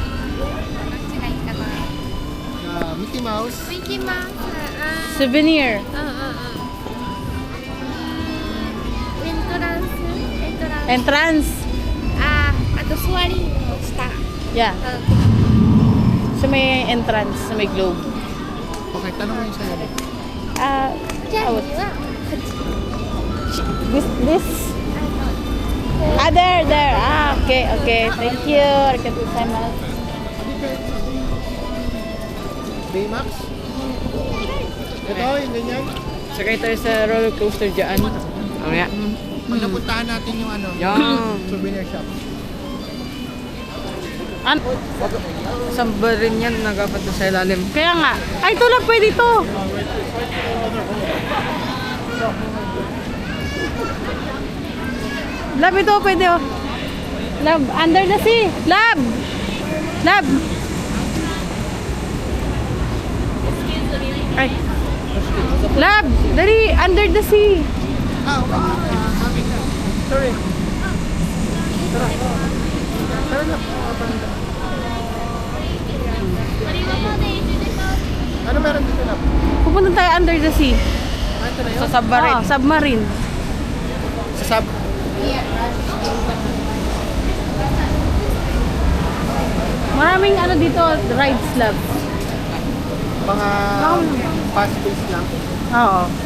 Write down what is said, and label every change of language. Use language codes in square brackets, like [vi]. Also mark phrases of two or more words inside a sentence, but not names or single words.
[en] Mickey Mouse. [ja] 行きます。 [en] Souvenir. [ja] エントランス。 [en] Entrance. [ja] あと座り下。 [en] Yeah. [tl] Sa may entrance, sa may globe. Okay, tanong mo yung sa'yo. [ja] じゃあ、 [en] Out. [ja] にはこっち。 [en] This? There. Okay. Thank you. [ja] ありがとうございます. [tl] Baymax? Ito, yung ganyan. Sakay tayo sa roller coaster dyan. Mamaya. Pag napuntahan natin yung ano, Yan. [en] souvenir shop. [tl] Samba rin yan, nagapat sa ilalim. Kaya nga. Ay, ito lang pwede to. Lab, ito pwede oh. [en] Lab, under the sea. Lab. [tl] Ay. Lab, dali, [en] under the sea. Sorry. [tl] Tara na. Ano meron dito na? Pupunta tayo [en] under the sea. [tl] Ito na yun? Sa submarine. Oh, submarine. Sa sub. Maraming ano dito, rides lab. Mga [en] fast pace [tl] lang. Oo.